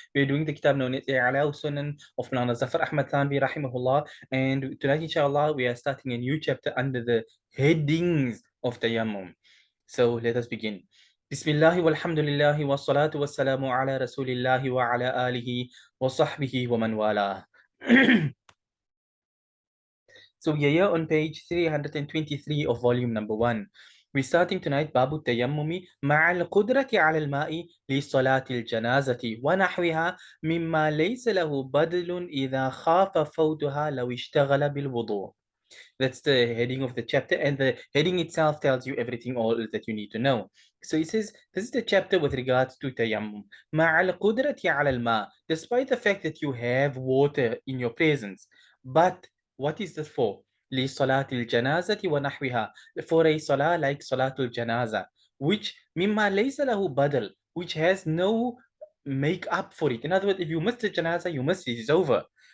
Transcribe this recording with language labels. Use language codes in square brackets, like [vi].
[en] We're doing the kitab known as I'ala Sunan of Mawlana Zafar Ahmad Thanvi rahimahullah, and tonight inshallah we are starting a new chapter under the headings of Tayammum. So let us begin. Bismillahi walhamdulillahi wa salatu wa salamu ala rasulillahi wa ala alihi wa sahbihi wa man wala. So we are here on page 323 of volume number 1. We're starting tonight [ar] باب التيمم مع القدرة على الماء لصلاة الجنازة ونحوها مما ليس له بدل إذا خاف فوتها لو اشتغل بالوضوء. [en] That's the heading of the chapter, and the heading itself tells you everything all that you need to know. So it says, this is the chapter with regards to tayammum. [ar] مع القدرة على الماء, [en] despite the fact that you have water in your presence. But what is this for? [ar] لصلاة الجنازة ونحوها, [en] for a salah like salatul janaza, which [ar] مما ليس له بدل, [en] which has no make up for it. In other words, if you miss the janaza, you miss it, it's over.